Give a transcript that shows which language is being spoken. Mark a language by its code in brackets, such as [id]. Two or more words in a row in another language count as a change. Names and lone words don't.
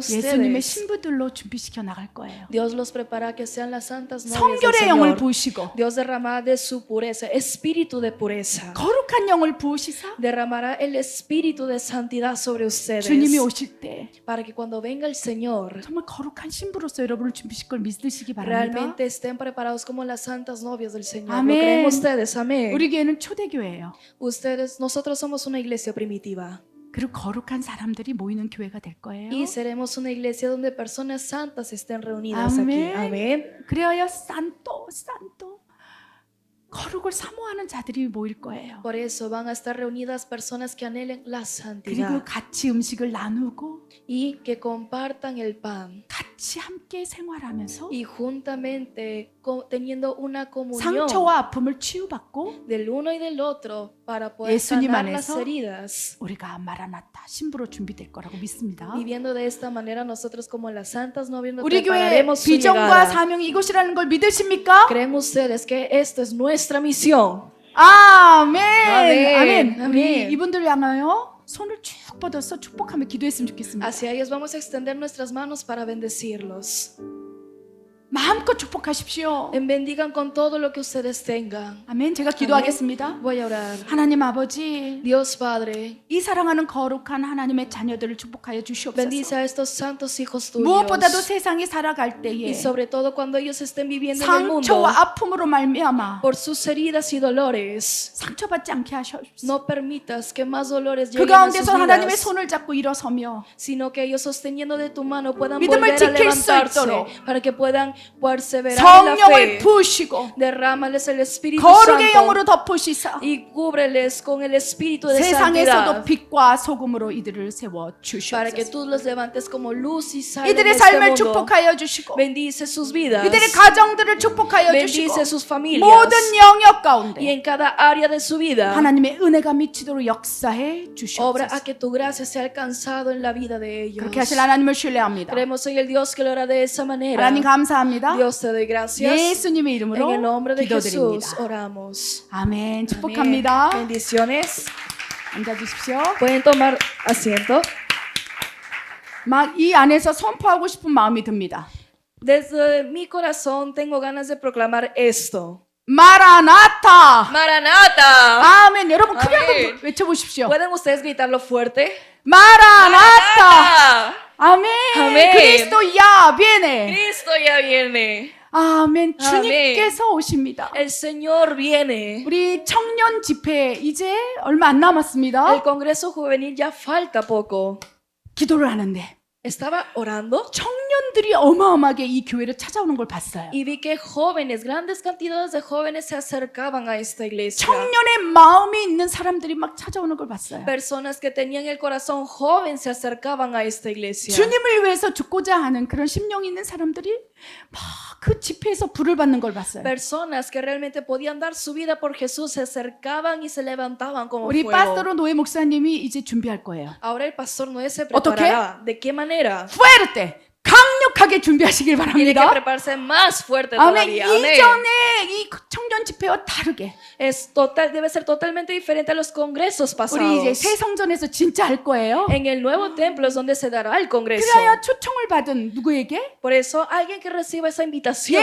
[ko] 예수님의 [es] ustedes, [ko] 신부들로 준비시켜 나갈 거예요. [es] Dios los prepara que sean las santas novias del [ko] 성결의 영을 [es] Señor. [ko] 부으시고 [es] Dios derramará de su pureza, espíritu de pureza. [ko] 거룩한 영을 부으시사 [es] Derramará el espíritu de santidad sobre ustedes. [ko] 주님이 오실 때 [es] Para que cuando venga el Señor, [ko] 정말 거룩한 신부로서 여러분을 준비시킬 걸 믿으시기 바랍니다. [es] realmente estén preparados como las santas novias del Señor. ¿Lo Amén. creen ustedes? Amén. [ko] 우리 교회는 초대교회예요. [es] Nosotros somos una iglesia primitiva [ko] 그리고 거룩한 사람들이 모이는 교회가 될 거예요. [es] y seremos una iglesia donde personas santas estén reunidas aquí. Amén. Amén. [ko] 그래야 산또 거룩을 사모하는 자들이 모일 거예요. [es] Por eso van a estar reunidas personas que anhelen la [ko] 그리고 [es] santidad [ko] 같이 음식을 나누고 [es] y que compartan el pan [ko] 같이 함께 생활하면서 [es] y juntamente teniendo una comunión [ko] 상처와 아픔을 치유받고 [es] del uno y del otro para poder [ko] 예수님 [es] sanar las [ko] 안에서 [es] heridas. [ko] 우리가 마라나타 신부로 준비될 거라고 믿습니다. [es] Viviendo de esta manera, nosotros como las santas novias nos [ko] 우리 교회 [es] prepararemos su [ko] 비전과 [es] llegada. [ko] 사명이 이것이라는 걸 믿으십니까? [es] ¿Creen ustedes que esta es nuestra misión? [ko] 아멘. 아멘. 아멘. 아멘. 우리 이분들 향하여 손을 쭉 뻗어서 축복하며 기도했으면 좋겠습니다. [es] Hacia ellos vamos a extender nuestras manos para bendecirlos. [ko] 마음껏 축복하십시오. [es] Bendigan con todo lo que ustedes tengan. [ko] 아멘. 제가 기도하겠습니다. [es] Voy a orar. [ko] 하나님 아버지, [es] Dios Padre, [ko] 이 사랑하는 거룩한 하나님의 자녀들을 축복하여 주시옵소서. [es] bendice a estos santos hijos tuyos. [ko] 무엇보다도 세상에 살아갈 때에 [es] Y sobre todo cuando ellos estén viviendo en el mundo [ko] 상처와 아픔으로 말미암아 [es] por sus heridas y dolores. [ko] 상처받지 않게 하시옵소서. [es] No permitas que más dolores [ko] 그 [es] lleguen a sus [ko] 가운데서 하나님의 [es] vidas, [ko] 손을 잡고 일어서며 [es] sino que ellos sosteniendo de tu mano puedan [ko] 믿음을 [es] volver a [ko] 지킬 수 [es] levantarse [ko] 있도록 [es] para que puedan perseverar en la [ko] 성령을 [es] fe. [ko] 부으시고 [es] Derrámales el Espíritu [ko] 거룩의 [es] Santo [ko] 영으로 덮으시사 [es] y cúbreles con el Espíritu de [ko] 세상에서도 [es] santidad [ko] 빛과 소금으로 이들을 세워 [es] para que [ko] 주시옵소서. [es] tú los levantes como luz y sal en [ko] 이들의 [es] este [ko] 삶을 [es] mundo. [ko] 축복하여 주시고 [es] Bendice sus vidas. [ko] 이들의 가정들을 축복하여 주시고 [es] Bendice sus familias. [ko] 모든 영역 [es] Y [ko] 가운데 [es] en cada área de su vida, [ko] 하나님의 은혜가 미치도록 역사해 [es] obra a [ko] 주시옵소서. [es] que tu gracia sea alcanzado en la vida de ellos. [ko] 그렇게 하실 하나님을 신뢰합니다. [es] Creemos en el Dios que lo hará de esa manera. [ko] 하나님 감사합니다. [es] Dios te doy gracias. [ko] 예수님의 [es] En el [ko] 이름으로 [es] nombre de Jesús [ko] 기도드립니다. [es] oramos. [ko] 아멘. [es] Amén. [ko] 축복합니다. [es] Bendiciones. [ko] 앉아 주십시오. [es] Pueden tomar asiento. [ko] 막 이 안에서 선포하고 싶은 마음이 듭니다. [es] Desde mi corazón tengo ganas de proclamar esto. [ko] 마라나타. [es] Maranata. [ko] 아멘. 여러분 크게 아멘. 한번 외쳐보십시오. [es] ¿Pueden ustedes gritarlo fuerte? [ko] 마라나타. 아멘. 아멘. [es] Cristo ya viene. Cristo ya viene. [ko] 아멘. 주님께서 오십니다. [es] El Señor viene. [ko] 우리 청년 집회 이제 얼마 안 남았습니다. [es] El Congreso Juvenil ya falta poco. [ko] 기도를 하는데 [es] Estaba orando [ko] 청년들이 어마어마하게 이 교회를 찾아오는 걸 봤어요. [es] y vi que jóvenes, grandes cantidades de jóvenes se acercaban a esta iglesia. [ko] 청년의 마음이 있는 사람들이 막 찾아오는 걸 봤어요. [es] Personas que tenían el corazón joven se acercaban a esta iglesia. [ko] 주님을 위해서 죽고자 하는 그런 심령이 있는 사람들이 막 그 집회에서 불을 받는 걸 봤어요. [es] Personas que realmente podían dar su vida por Jesús se acercaban y se levantaban como [ko] 우리 [es] fuego. [ko] 파스토로 노예 목사님이 이제 준비할 거예요. [es] Ahora el pastor Noé se [ko] ¿어떻게? [es] preparará. ¿De qué manera? [ko] fuerte 강력하게 준비하시길 [es] Tiene que [ko] 바랍니다. [es] prepararse más fuerte [ko] 아멘. [es] todavía. Amén. [ko] 이전에 이 청년 집회와 다르게 [es] Debe ser totalmente diferente a los congresos [ko] 우리 이제 [es] pasados. [ko] 새 성전에서 진짜 할 거예요. [es] En el nuevo templo es donde se dará el congreso. [ko] 그래야 초청을 받은 누구에게? [es] Por eso, alguien que reciba esa invitación,